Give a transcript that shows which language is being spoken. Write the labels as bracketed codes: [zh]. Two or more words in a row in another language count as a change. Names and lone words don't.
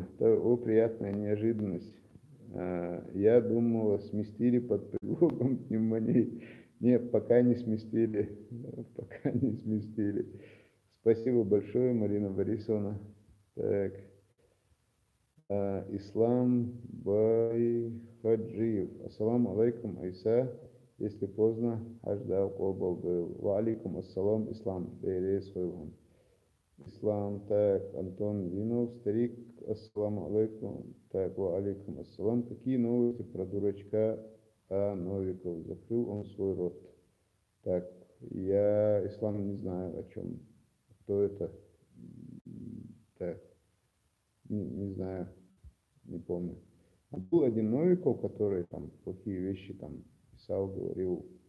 [ru] Приятная неожиданность. Я думала, сместили под предлогом пневмонии. Нет, пока не сместили. Пока не сместили. Спасибо большое, Марина Борисовна. Так. Ислам Байхаджиев. [ar] السلام عليكم, Айса. [ru] Если поздно, [ce] хажда кобал был. [ar] وعليكم السلام, Ислам. [ce] Дейрес хойван. Ислам, [ru] так, Антон Винов, старик, [ar] السلام عليكم. Так, وعليكم السلام. [ru] Какие новости про дурачка Новиков? Закрыл он свой рот. Так, я, Ислам, не знаю, о чем. Кто это? Так, не знаю, не помню. А был один Новиков, который там плохие вещи там писал, говорил.